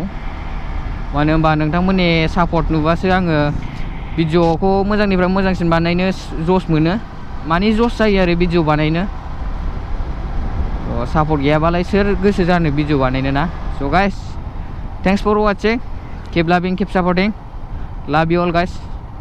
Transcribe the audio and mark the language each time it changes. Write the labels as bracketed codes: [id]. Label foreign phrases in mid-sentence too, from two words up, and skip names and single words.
[brx] मानो होनबा नोंथांमोननि सापर्ट नुबासो आङो भिडिअ'खौ मोजांनिफ्राय मोजांसिन बानायनो जस मोनो. माने जस जायो आरो भिडिअ' बानायनो. सापर्ट गैयाबालाय सोर गोसो जानो भिडिअ' बानायनो ना. [en] so guys thanks for watching. Keep loving, keep supporting. Love you all guys.